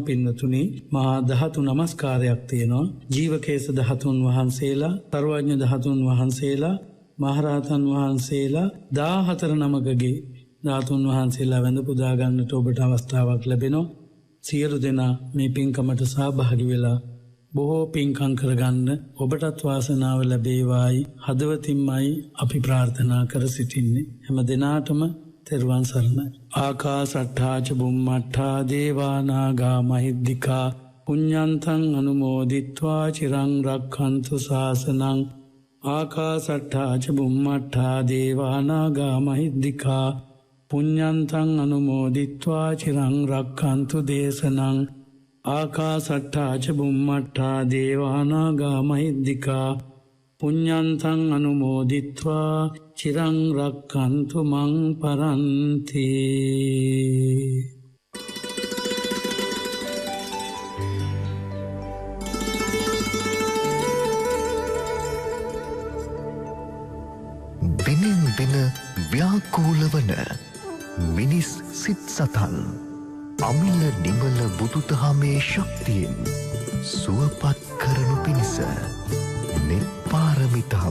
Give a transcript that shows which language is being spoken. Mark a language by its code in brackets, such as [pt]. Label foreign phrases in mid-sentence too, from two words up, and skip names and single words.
[si] පින්නතුනි මහා ධාතු නමස්කාරයක් තියෙනවා. ජීවකේශ ධාතුන් වහන්සේලා, තරවඥ ධාතුන් වහන්සේලා, මහරහතන් වහන්සේලා 14 නමකගේ ධාතුන් වහන්සේලා වැඳ පුදා ගන්නට ඔබට අවස්ථාවක් ලැබෙනවා. සියලු දෙනා මේ පින්කමට සහභාගී වෙලා බොහෝ පින්කම් කරගන්න ඔබටත් වාසනාව ලැබේවායි හදවතින්මයි අපි ප්‍රාර්ථනා කර සිටින්නේ. හැම දිනාටම තෙරුවන් සරණයි. [pi] ආකාසට්ඨා ච බුම්මට්ඨා දේවා නාග මහිද්దికා පුඤ්ඤන්තං අනුමෝදිත්වා චිරං රක්ඛන්තු ශාසනං. ආකාසට්ඨා ච බුම්මට්ඨා දේවා නාග මහිද්దికා පුඤ්ඤන්තං අනුමෝදිත්වා චිරං රක්ඛන්තු දේශනං. ආකාසට්ඨා ච බුම්මට්ඨා දේවා නාග මහිද්దికා පුඤ්ඤන්තං අනුමෝදිත්වා චිරං රක්ඛන්තු මං පරන්ති. [si] බිනින් බින ව්‍යාකූල වන මිනිස් සිත් සතන් අමිල නිමල බුදුදහමේ ශක්තියෙන් සුවපත් කරනු පිණිස නිපාරමිතාව